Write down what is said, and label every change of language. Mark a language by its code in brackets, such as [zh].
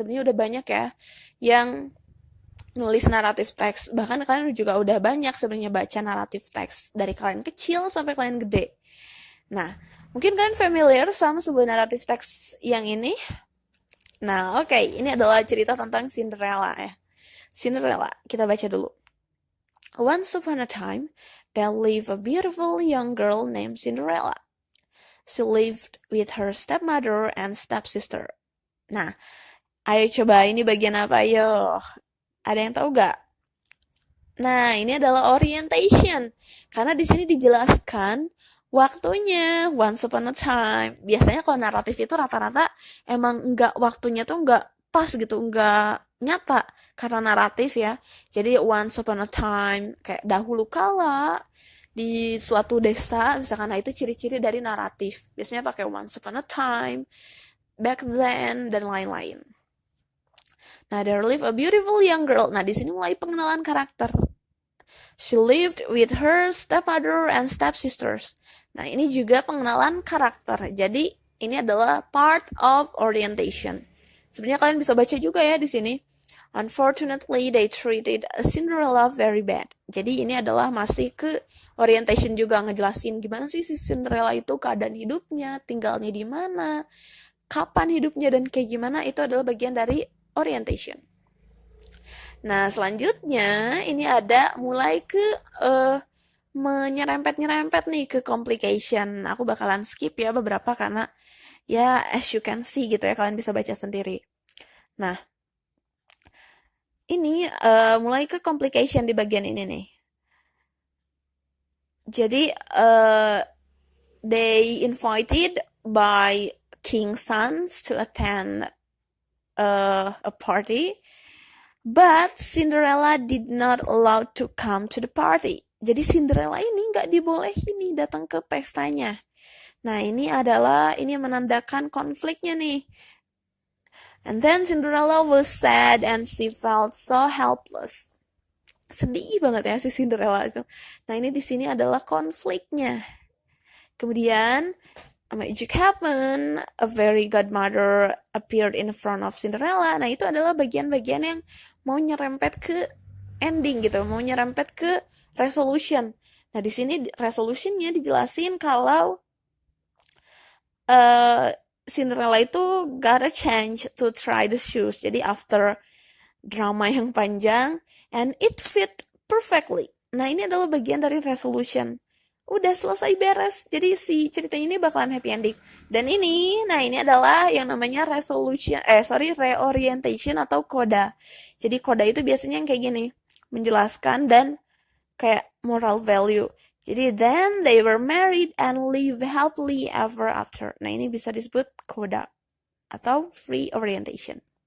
[id] Sebenarnya udah banyak ya yang nulis naratif teks. Bahkan kalian juga udah banyak sebenarnya baca naratif teks dari kalian kecil sampai kalian gede. Nah, mungkin kalian familiar sama sebuah naratif teks yang ini. Nah, oke, ini adalah cerita tentang Cinderella ya. Cinderella, kita baca dulu. [en] Once upon a time, there lived a beautiful young girl named Cinderella. She lived with her stepmother and stepsister. [id] Nah, ayo coba ini bagian apa ayo? Ada yang tahu gak? Nah, ini adalah orientation. Karena di sini dijelaskan waktunya, [en] once upon a time. [id] Biasanya kalau naratif itu rata-rata emang nggak waktunya tuh nggak pas gitu, nggak nyata karena naratif ya. Jadi [en] once upon a time, [id] kayak dahulu kala di suatu desa, misalkan, nah itu ciri-ciri dari naratif. Biasanya pakai [en] once upon a time, back then, [id] dan lain-lain. Nah, [en] there lived a beautiful young girl. [id] Nah, di sini mulai pengenalan karakter. [en] She lived with her stepmother and stepsisters. [id] Nah, ini juga pengenalan karakter. Jadi, ini adalah [en] part of orientation. [id] Sebenarnya kalian bisa baca juga ya di sini. [en] Unfortunately, they treated Cinderella very bad. [id] Jadi ini adalah masih ke orientation juga, ngejelasin gimana sih si Cinderella itu keadaan hidupnya, tinggalnya di mana, kapan hidupnya, dan kayak gimana. Itu adalah bagian dari orientation. Nah, selanjutnya ini ada mulai ke menyerempet-nyerempet nih ke complication. Aku bakalan skip ya beberapa karena ya [en] as you can see [id] gitu ya, kalian bisa baca sendiri. Nah, ini mulai ke complication di bagian ini nih. [en] Jadi they invited by king's sons to attend a party, but Cinderella did not allowed to come to the party. [id] Jadi Cinderella ini nggak dibolehin nih datang ke pestanya. Nah, ini menandakan konfliknya nih. [en] And then Cinderella was sad and she felt so helpless. [id] Sedih banget ya si Cinderella itu. Nah, ini di sini adalah konfliknya. [en] Kemudian a magic happened, a fairy godmother appeared in front of Cinderella. [id] Nah, itu adalah bagian-bagian yang mau nyerempet ke ending gitu, mau nyerempet ke resolution. Nah, di sini resolutionnya dijelasin kalau Cinderella itu [en] got a chance to try the shoes. [id] Jadi after drama yang panjang, [en] and it fit perfectly. [id] Nah, ini adalah bagian dari resolution. Udah selesai beres. Jadi si ceritanya ini bakalan happy ending. Dan ini adalah yang namanya reorientation atau coda. Jadi coda itu biasanya yang kayak gini, menjelaskan dan kayak moral value. [en] Jadi then they were married and live happily ever after. [id] Nah, ini bisa disebut coda atau free orientation.